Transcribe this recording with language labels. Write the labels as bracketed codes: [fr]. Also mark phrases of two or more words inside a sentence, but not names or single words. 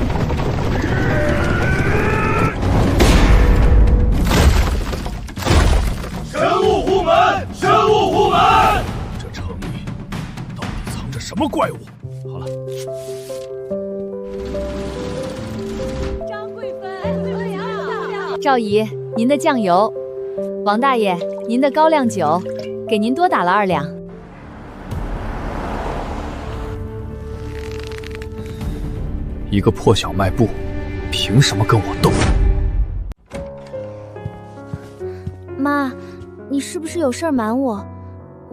[zh] 神物護門，神物護門！這城裡到底藏着什麼怪物？好了，張貴芬，趙姨，您的醬油；王大爺，您的高粱酒，給您多打了2兩。一個破小賣部，憑什麼跟我鬥？媽，你是不是有事兒瞞我？